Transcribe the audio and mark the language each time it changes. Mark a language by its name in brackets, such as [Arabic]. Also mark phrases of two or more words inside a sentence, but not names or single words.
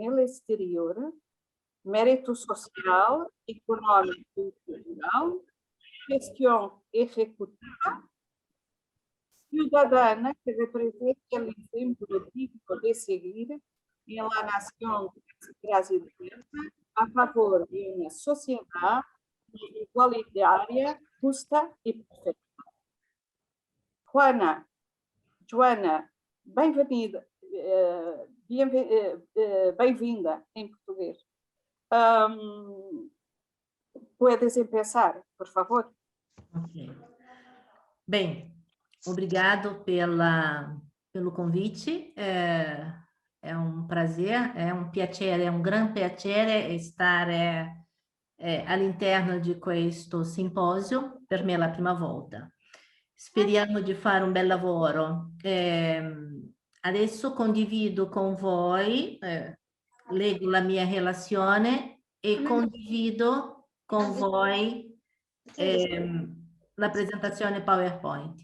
[Spanish] el exterior, mérito social, económico y cultural, gestión ejecutiva, ciudadana que representa el ejemplo digno de seguir en la nación brasileña a favor de una sociedad igualitaria, justa y perfecta. [Portuguese] Joana, bem-vinda em português. [Spanish] Puedes empezar, por favor? Ok. [Portuguese] Bem, obrigado pelo convite. É um prazer, [Italian] è un piacere, è un gran piacere stare all'interno di questo simposio. Per me è la prima volta. Speriamo di fare un bel lavoro. Adesso condivido con voi, leggo la mia relazione e condivido con voi la presentazione PowerPoint.